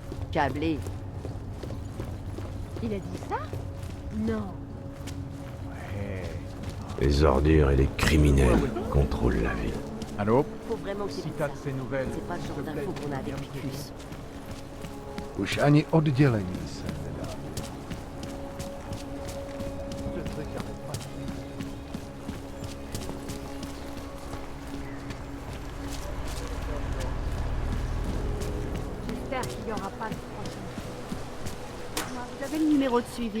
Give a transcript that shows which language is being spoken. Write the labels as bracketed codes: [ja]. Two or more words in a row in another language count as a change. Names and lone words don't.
[fr] Câblé. Il a dit ça? Non. Les ordures et les criminels contrôlent la ville. Allô? Faut vraiment qu'il y ait Si de t'as ça. de ces nouvelles, C'est pas le genre s'il te plaît, d'infos qu'on a avec Picus. [cs] Už ani oddělení se nedá. [fr] J'espère qu'il n'y aura pas de problème. Vous avez le numéro de suivi?